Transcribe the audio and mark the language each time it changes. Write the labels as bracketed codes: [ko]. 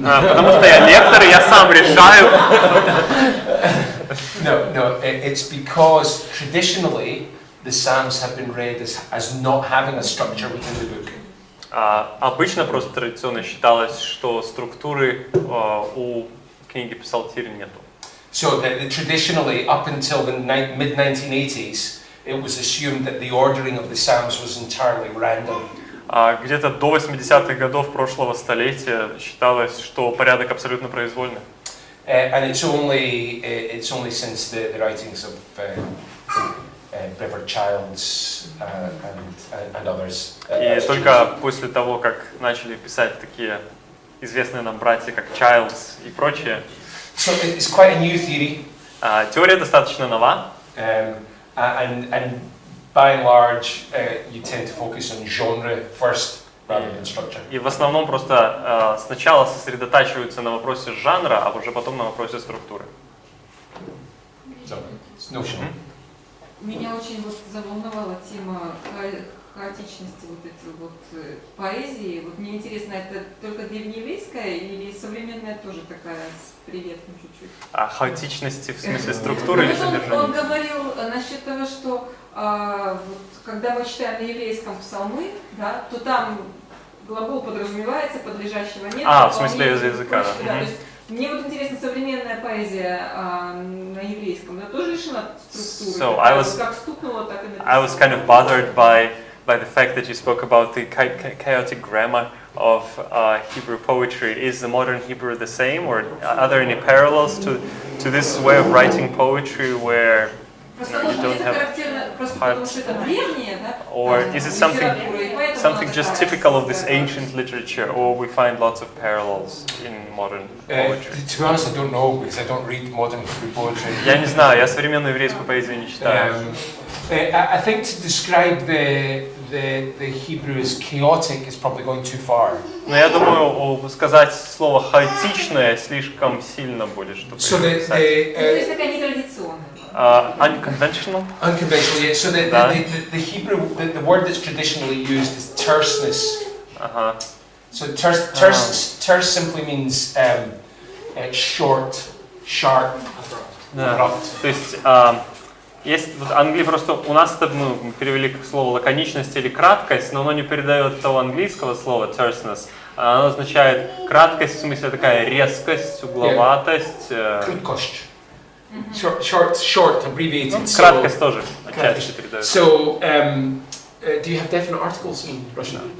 [ru] Потому что я лектор, и я сам решаю. [en] No, it's because traditionally the Psalms have been read as not having a structure within the book. [ru] Обычно просто традиционно считалось, что структуры у книги Псалтирь нету. [en] So traditionally, up until the mid-1980s, it was assumed that the ordering of the Psalms was entirely random. [ru] Где-то до 80-х годов прошлого столетия считалось, что порядок абсолютно произвольный. [en] And it's only since the writings of Brevard Childs and others. [ru] И только после того, как начали писать такие известные нам братья, как Чайлдс и прочие, [en] So it's quite a new theory, [ru] теория достаточно нова, [en] and by and large, you tend to focus on genre first rather than structure. [ru] и в основном просто сначала сосредотачиваются на вопросе жанра, а уже потом на вопросе структуры. [en] So it's notional. [ru] Меня очень заволновала тема хаотичности поэзии. Мне интересно, это только древнееврейская или современная тоже такая с приветом чуть-чуть? Хаотичности в смысле структуры или Он содержания? говорил насчет того, что когда мы читаем на еврейском псалмы, да, то там глагол подразумевается, подлежащего нет. В смысле из языка, да. Да, то есть мне вот интересна современная поэзия на еврейском. Это тоже лишена структуры. Как стукнуло, так и написано. [en] I was kind of bothered by the fact that you spoke about the chaotic grammar of Hebrew poetry. Is the modern Hebrew the same, or are there any parallels to this way of writing poetry where you don't have hard, or is it something just typical of this ancient literature, or we find lots of parallels in modern poetry? To be honest, I don't know because I don't read modern Hebrew poetry. [ru] Я не знаю, я современную еврейскую поэзию не читаю. [en] I think to describe the Hebrew as chaotic is probably going too far. [ru] Но я думаю, сказать слово хаотичное слишком сильно будет, чтобы [en] so [ru] то есть такая нетрадиционная. [en] Unconventional? Unconventional, yeah. So the Hebrew, the word that's traditionally used is terseness. So terse simply means short, sharp, abrupt. [ru] То есть есть в Англии просто у нас это мы перевели как слово лаконичность или краткость, но оно не передает того английского слова terseness. Оно означает краткость в смысле такая резкость, угловатость. Круткость. [en] Short, abbreviated. [ru] Краткость тоже отчасти передает. [en] So, do you have definite articles in Russian?